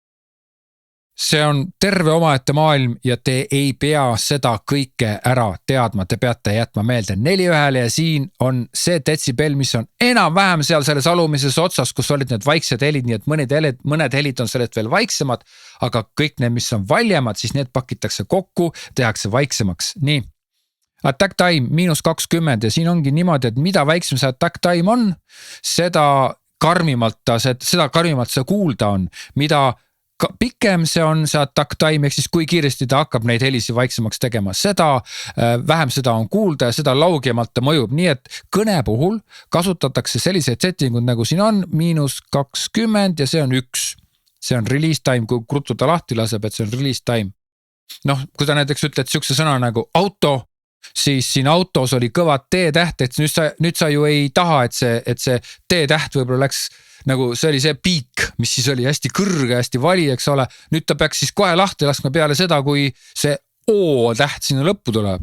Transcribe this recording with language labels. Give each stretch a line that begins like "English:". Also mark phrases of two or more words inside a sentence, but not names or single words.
Estonian: See on terve omaette maailm ja te ei pea seda kõike ära teadma, te peate jätma meelde 4:1 ja siin on see detsibell, mis on enam-vähem seal selles alumises otsas, kus olid need vaiksed helid, nii et mõned helid on sellest veel vaiksemad, aga kõik need, mis on valjemad, siis need pakitakse kokku, tehakse vaiksemaks. Nii.
English: Attack time
Estonian: -20 ja siin ongi niimoodi, et mida väiksem see
English: attack time
Estonian: on, seda karmimalt see kuulda on, mida pikem see on see
English: attack time,
Estonian: ehk siis kui kiiresti ta hakkab neid helisi vaiksemaks tegema, seda vähem seda on kuulda ja seda laugemalt ta mõjub, nii et kõne puhul kasutatakse selliseid settingud nagu siin on, -20 ja see on 1. See on
English: release time,
Estonian: kui kruttu ta lahti laseb, et see on
English: release time.
Estonian: Noh, kui ta näiteks ütled siukse sõna nagu auto, siis siin autos oli kõvad T-täht, et nüüd sa ju ei taha, et see T-täht võib-olla läks nagu see oli see piik, mis siis oli hästi kõrge, hästi vali, eks ole. Nüüd ta peaks siis kohe lahti laskma peale seda, kui see O-täht sinna lõppu tuleb.